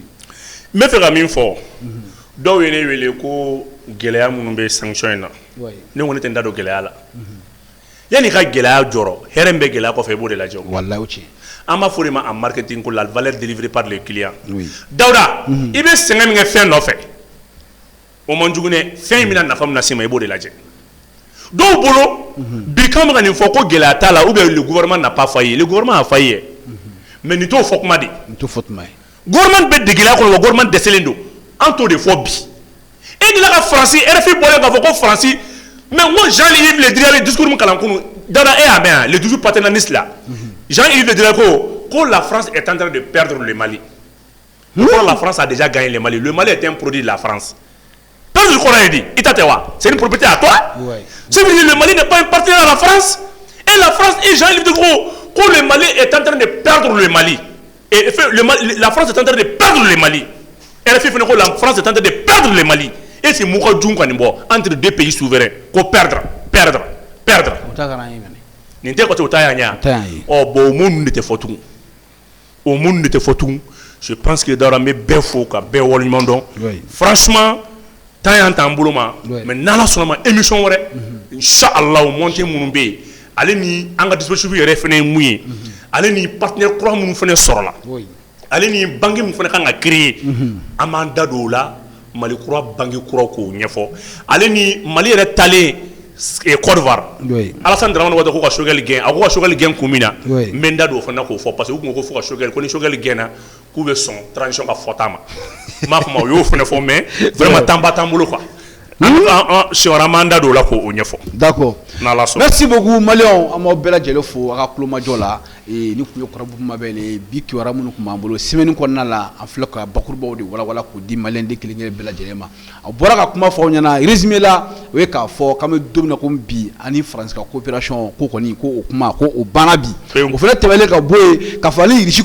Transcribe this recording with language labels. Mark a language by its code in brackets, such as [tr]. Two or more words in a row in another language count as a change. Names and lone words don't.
[bm] N bɛ fɛ ka min fɔ dɔw ye ne wele ko gɛlɛya minnu bɛ sanction in na ne ko ne tɛ n da don gɛlɛya la yanni ka gɛlɛya jɔrɔ hɛrɛ min bɛ gɛlɛya kɔfɛ i b'o de lajɛ walayi o tiɲɛ an b'a fɔ de ma [fr] en marketing [bm] ko [fr] la valeur délivrée par les clients [bm] Dawuda i bɛ sɛgɛn min kɛ fɛn nɔfɛ o man jugu dɛ fɛn in bɛna nafa min lase ma i b'o de lajɛ dɔw bolo bi kan bɛ ka nin fɔ ko gɛlɛya t'a la [fr] ou bien le gouvernement n'a pas failli le gouvernement a failli mais [bm] nin t'o fɔ kuma de gouvernement bɛ degela kɔnɔ wa gouvernement dɛsɛlen don an t'o de fɔ bi [fr] et de la France RFI [bm] bɔlen k'a fɔ ko [fr] France mais moi Jean-Yves Le Drian le discours [bm] min kalan kunu Dawuda e y'a mɛn [fr] le discours paternaliste là Jean-Yves Le Drian ko la France est en train de perdre le Mali la France a déjà gagné le Mali est un produit de la France perdre [bm] le kɔrɔ ye di i ta tɛ wa [fr] c'est une propriété à toi ça veut dire le Mali n'est pas un partenaire à la France et la France et Jean-Yves Le Drian ko le Mali est en train de perdre le Mali et la France est en train de perdre le Mali RFI fana ko la France est en train de perdre le Mali et c'est Mouka Djoum qui entre deux pays souverains qu'on perdre [bm] nin tɛ côté o ta y'a ɲɛ bon o mun de tɛ fɔ tugun [fr] je pense que [bm] Dawuda n bɛ bɛɛ fo ka bɛɛ waleɲuman dɔn franchement temps y'an t'an bolo ma mais n'ala sɔnna ma émission wɛrɛ inchallah monté minnu bɛ yen ale ni an ka dispositif yɛrɛ fana ye mun ye ale ni partenaire kura minnu fana sɔrɔla ale ni banque min fana kan ka créer an b'an da don o la Mali kura banque kura k'o ɲɛfɔ ale ni Mali yɛrɛ talen Côte d'Ivoire Alassane Dramane Ouattara ko ka Choguel gɛn a ko ka Choguel gɛn kun min na n bɛ n da don o fana k'o fɔ parce que u kun ko fo ka Choguel ko ni Choguel gɛnna k'u bɛ sɔn transition ka fɔta ma n m'a fɔ ma o y'o fana fɔ [fr] mais vraiment temps [bm] ba t'an bolo quoi Sewara m'an da don o la k'o ɲɛfɔ. [fr] D'accord. Merci beaucoup Maliens [bm] an b'aw bɛɛ lajɛlen fo a ka kulomajɔ la ni kun ye kɔrɔbɔ mabɛn ye bi kibaruya minnu kun b'an bolo semaine kɔnɔna la an filɛ ka bakurubaw de walawala k'o di Maliens de kelen kelen bɛɛ lajɛlen ma a bɔra ka kuma fɔ aw ɲɛna résumé la o ye k'a fɔ k'an bɛ don min na komi bi ani France ka coopération ko kɔni ko o kuma ko o banna bi o fana tɛmɛlen ka bɔ yen k'a fɔ ale Russie